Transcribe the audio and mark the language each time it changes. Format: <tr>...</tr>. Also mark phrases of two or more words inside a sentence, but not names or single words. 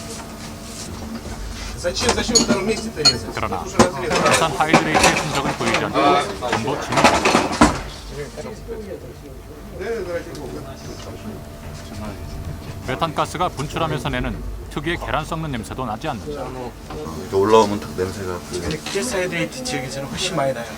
<ru>Зачем в втором месте-то резать?</ru> <ko>그러나</ko> <ru>Тут уже разрезано.</ru> <ko>메탄 하이드레이트의 흔적을 보이지 않고 전부 진입했다. 메탄가스가 분출하면서 내는 특유의 계란 썩는 냄새도 나지 않는다. 이렇게 올라오면 딱 냄새가 근데 가스 하이드레이트 지역에서는 훨씬 많이 나요.</ko>